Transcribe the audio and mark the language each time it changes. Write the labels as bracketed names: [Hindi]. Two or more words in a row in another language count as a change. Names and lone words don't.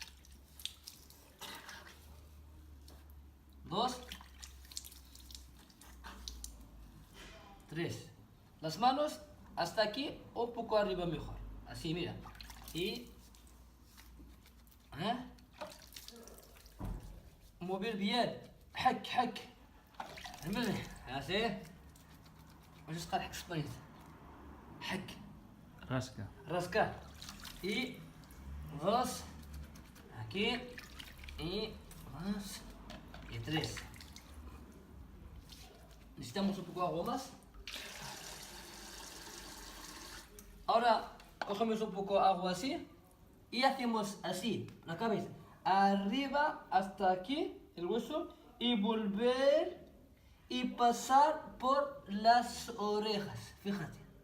[Spanish] 2, 3. Las manos hasta aquí o un poco arriba mejor. Así, mira. Y mover bien. [Arabic] حك حك. الملح. así. وش قال حك اسبانيا. حك. [Spanish] Rasca. Rascar. Y 2. Aquí. Y 2. Y 3. Necesitamos un poco de agua más. Ahora cogemos un poco de agua así y hacemos así, la cabeza, arriba hasta aquí, el hueso, y volver y pasar por las orejas, fíjate.